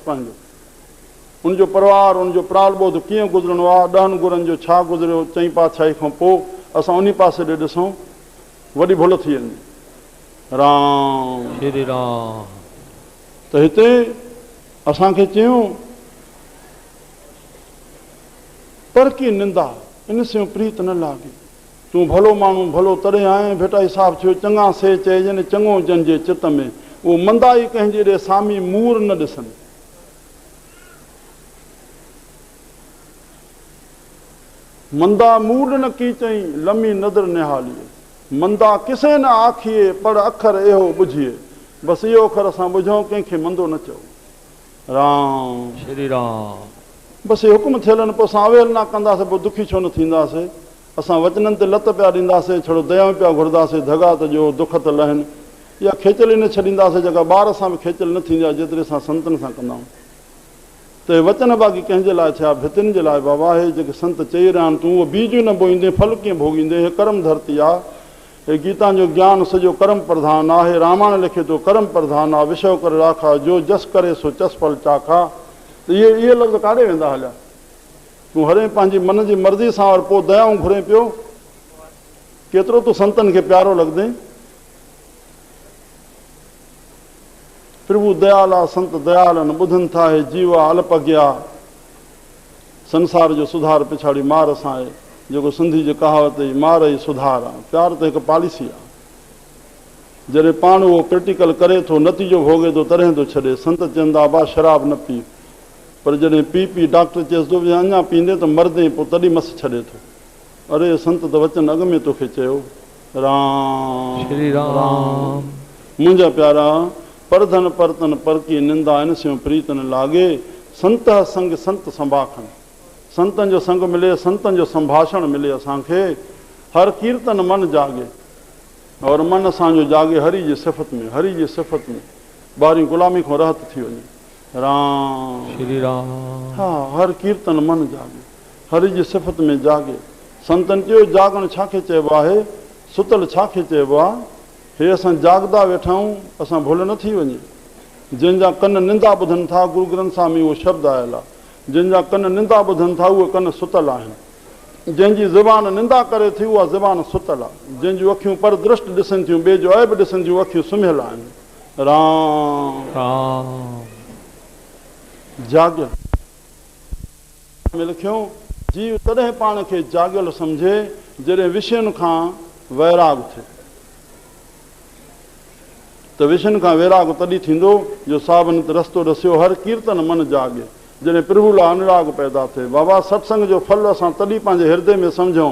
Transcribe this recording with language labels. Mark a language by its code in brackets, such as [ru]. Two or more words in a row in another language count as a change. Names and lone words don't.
[sd] पंहिंजो उनजो परिवार, उनजो प्राल ॿोध कीअं गुज़रणो आहे, 10 गुरनि जो छा गुज़रियो, चईं पातशाही खां पोइ असां उन पासे ॾे ॾिसूं, वॾी भुल थी वेंदी। राम श्री राम। त हिते असांखे चयूं, [pa] पर की निंदा इन से प्रीत न लागे। [sd] तूं भलो माण्हू भलो तॾहिं आहीं। भेटाई साहिब थियो, चङा से चइजनि, चङो जन जे चित में, उहो मंदाई कंहिंजे ॾे सामी मूर न ॾिसनि। [pa] मंदा मूड न की चई, लमी नदर निहालिए। मंदा किसे न आखिए, [sd] पर अखर इहो ॿुझिए। बसि इहो अखर असां ॿुझूं, कंहिंखे मंदो न चओ। राम श्री राम। बसि हुकुम थियल आहिनि, पोइ असां अवहेलना कंदासीं, पोइ दुखी छो न थींदासीं। असां वचननि ते लत पिया ॾींदासीं, छड़ो दया पिया घुरंदासीं, धगा त जो दुख त लहनि। इहा खेचल ई न छॾींदासीं, जेका ॿार सां बि खेचल न थींदी आहे, जेतिरे असां संतनि सां कंदा आहियूं। त वचन बाक़ी कंहिंजे लाइ थिया, भितियुनि जे लाइ बाबा। हे जेके संत चई रहिया आहिनि, तूं उहो बीज न बोईंदे, फल कीअं भोगींदे। हे कर्म धरती आहे, हे गीता जो ज्ञान सॼो कर्म प्रधान आहे। हे रामायण लिखे थो, कर्म प्रधान आहे। [awa] विषय करे राखा, जो जस करे सो चस फल चाखा। [sd] त इहे लफ़्ज़ काॾे वेंदा हलिया? तूं हरे पंहिंजी मन जी मर्ज़ी सां, और पोइ दयाऊं घुरे पियो। केतिरो तूं संतनि खे प्यारो लॻंदे। प्रभु दयाल आहे, संत दयाल आहिनि, ॿुधनि था। हे जीवा अल्प अज्ञा, संसार जो सुधार पिछाड़ी मार सां आहे। जेको सिंधी जी कहावत ई मार ई सुधार आहे। प्यार त हिकु पॉलिसी आहे। जॾहिं पाण उहो क्रिटिकल करे थो, नतीजो भोगे थो, तॾहिं थो छॾे। संत चवंदा बा शराब न पी, पर जॾहिं पी डॉक्टर चएसि थो अञा पींदे त मरदे पोइ तॾहिं मस छॾे थो। अरे संत त वचन अॻ में तोखे चयो, राम श्री राम। मुंहिंजा प्यारा, [pa] परधन परतन पर की निंदा इन स्यों प्रीत न लागे। संत संग संत संभाखण, [sd] संतनि जो संग मिले, संतनि जो संभाषण मिले असांखे। [pa] हर कीर्तन मन जागे, [sd] और मन असांजो जागे हरि जी सिफ़त में, हरि जी सिफ़त में। ॿारहीं गुलामी खां रहत थी वञे। राम श्री राम। हा, [pa] हर कीर्तन मन जागे, [sd] हरि जी सिफ़त में जागे। संतनि चयो जागण छाखे चइबो आहे, सुतल छाखे चइबो आहे। हे असां जागदा वेठा आहियूं, असां भुल न थी वञे। जंहिंजा कन निंदा ॿुधनि था, गुरू ग्रंथ साहिब में उहो शब्द आयल आहे। जंहिंजा कन निंदा ॿुधनि था उहे कन सुतल आहिनि। जंहिंजी ज़ुबान निंदा करे थी उहा ज़ुबान सुतल आहे। जंहिंजूं अखियूं पर दृष्ट ॾिसनि थियूं, ॿिए जो ऐब ॾिसनि थियूं, अखियूं सुम्हियल आहिनि। राम राम। जाॻियल में लिखियो, जीव तॾहिं पाण खे जाॻियल सम्झे जॾहिं विषयनि खां वैराग थिए। त विषयनि खां वैराग तॾहिं थींदो जो सावनि ते रस्तो ॾसियो, [pa] हर कीर्तन मन जागे। [sd] जॾहिं प्रभु लाइ अनुराग पैदा थिए। बाबा सत्संग जो फल असां तॾहिं पंहिंजे हृदय में सम्झूं।